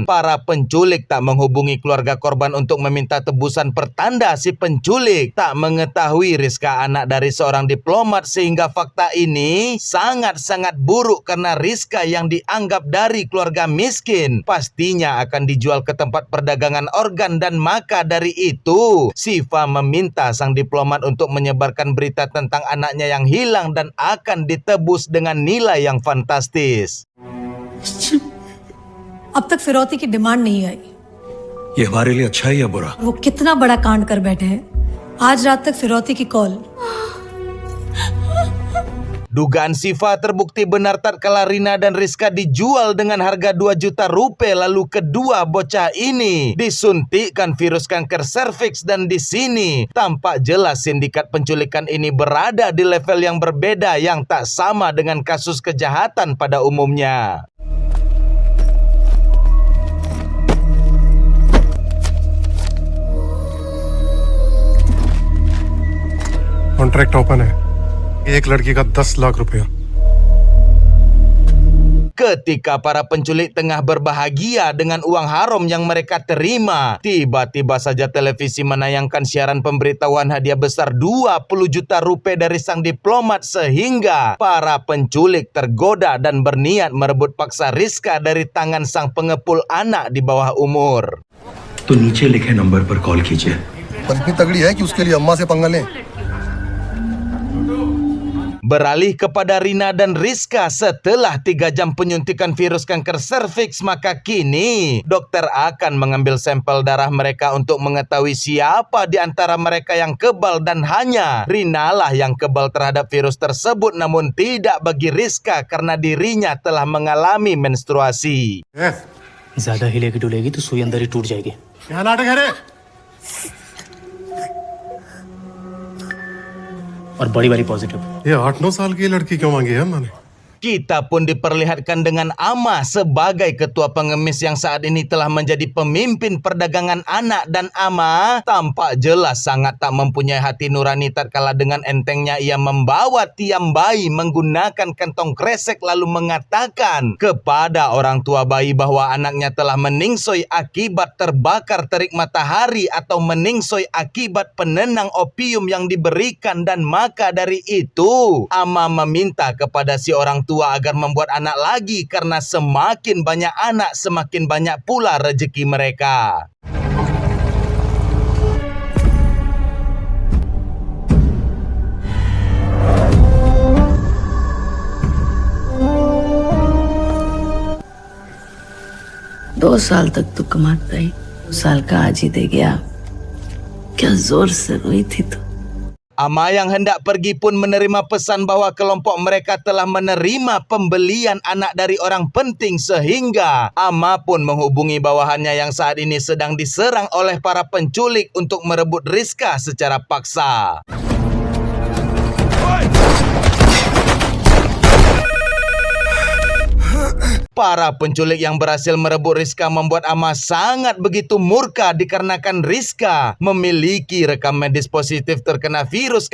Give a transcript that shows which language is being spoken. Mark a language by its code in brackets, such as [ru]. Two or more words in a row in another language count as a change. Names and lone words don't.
[id] Para penculik tak menghubungi keluarga korban untuk meminta tebusan, pertanda si penculik tak mengetahui Rizka anak dari seorang diplomat, sehingga fakta ini sangat-sangat buruk karena Rizka yang dianggap dari keluarga miskin pastinya akan dijual ke tempat perdagangan organ, dan maka dari itu Sifa meminta sang diplomat untuk menyebarkan berita tentang anaknya yang hilang dan akan ditebus dengan nilai yang fantastis. [hi] अब तक फिरौती की डिमांड नहीं आई। ये हमारे लिए अच्छा है या बुरा? वो कितना बड़ा कांड कर बैठे हैं। आज रात तक फिरौती की कॉल। [id] Dugaan Sifa terbukti benar tatkala Rina dan Rizka dijual dengan harga 2 juta rupiah. Lalu kedua bocah ini disuntikkan virus kanker serviks, dan di sini tampak jelas sindikat penculikan ini berada di level yang berbeda yang tak sama dengan kasus kejahatan pada umumnya. [en] contract open [hi] है, एक लड़की का 10 लाख रुपया। [id] Ketika para penculik tengah berbahagia dengan uang haram yang mereka terima, tiba-tiba saja televisi menayangkan siaran pemberitahuan hadiah besar 20 juta rupiah dari sang diplomat, sehingga para penculik tergoda dan berniat merebut paksa Rizka dari tangan sang pengepul anak di bawah umur. [hi] तो नीचे लिखे नंबर पर कॉल कीजिए। पर इतनी तगड़ी है कि उसके लिए अम्मा से पंगा लें। [id] Beralih kepada Rina dan Rizka, setelah 3 jam penyuntikan virus kanker serviks, maka kini dokter akan mengambil sampel darah mereka untuk mengetahui siapa di antara mereka yang kebal, dan hanya Rina lah yang kebal terhadap virus tersebut, namun tidak bagi Rizka karena dirinya telah mengalami menstruasi. [hi] ज्यादा हिलेगी डुलेगी तो सुई अंदर ही टूट जाएगी। क्या नाटक है रे? और बड़ी वाली पॉजिटिव। ये 8-9 साल की लड़की क्यों मांगी है मैंने? [id] Kita pun diperlihatkan dengan Ama sebagai ketua pengemis yang saat ini telah menjadi pemimpin perdagangan anak, dan Ama tampak jelas sangat tak mempunyai hati nurani tatkala dengan entengnya ia membawa tiam bayi menggunakan kantong kresek lalu mengatakan kepada orang tua bayi bahwa anaknya telah meningsoi akibat terbakar terik matahari atau meningsoi akibat penenang opium yang diberikan, dan maka dari itu Ama meminta kepada si orang tua agar membuat anak lagi karena semakin banyak anak semakin banyak pula rezeki mereka. [hi] दो साल तक तो कमाता ही, 2 साल का आज ही दे गया। क्या जोर से रोई थी तू। [id] Ama yang hendak pergi pun menerima pesan bahwa kelompok mereka telah menerima pembelian anak dari orang penting sehingga Ama pun menghubungi bawahannya yang saat ini sedang diserang oleh para penculik untuk merebut Rizka secara paksa. Para penculik yang berhasil merebut Rizka membuat Ama sangat begitu murka dikarenakan Rizka memiliki rekam medis positif terkena virus